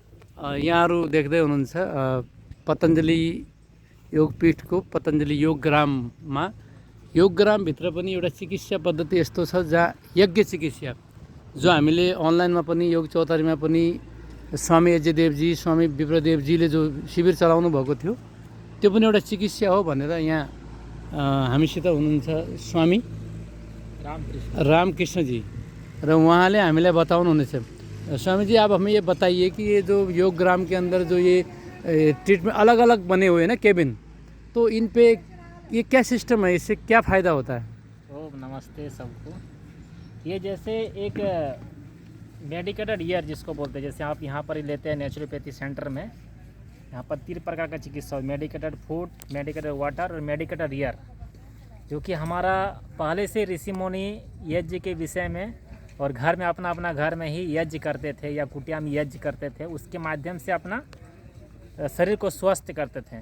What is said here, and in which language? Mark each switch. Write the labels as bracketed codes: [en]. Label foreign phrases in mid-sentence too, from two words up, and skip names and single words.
[ne] यहाँहरू देख्दै हुनुहुन्छ पतञ्जलि योगपीठको पतञ्जलि योगग्राममा योगग्रामभित्र पनि एउटा चिकित्सा पद्धति यस्तो छ जहाँ यज्ञ चिकित्सा जो हामीले अनलाइनमा पनि योग चौतारीमा पनि स्वामी यज्ञदेवजी स्वामी विप्रदेवजीले जो शिविर चलाउनु भएको थियो त्यो पनि एउटा चिकित्सा हो भनेर यहाँ हामीसित हुनुहुन्छ स्वामी रामकृष्णजी र उहाँले हामीलाई बताउनुहुनेछ। [hi] स्वामी जी, आप हमें ये बताइए कि ये जो योग ग्राम के अंदर जो ये ट्रीटमेंट अलग अलग बने हुए हैं ना केबिन, तो इन पे ये क्या सिस्टम है, इससे क्या फ़ायदा होता है? ओम नमस्ते सबको। ये जैसे एक [en] medicated air [hi] जिसको बोलते हैं, जैसे आप यहाँ पर ही लेते हैं [en] naturopathy centre [hi] में, यहाँ पर 3 प्रकार का चिकित्सा हो, [en] medicated food, medicated water [hi] और [en] medicated air, [hi] जो कि हमारा पहले से ऋषि मुनि यज्ञ के विषय में और घर में अपना अपना घर में ही यज्ञ करते थे या कुटिया में यज्ञ करते थे, उसके माध्यम से अपना शरीर को स्वस्थ करते थे।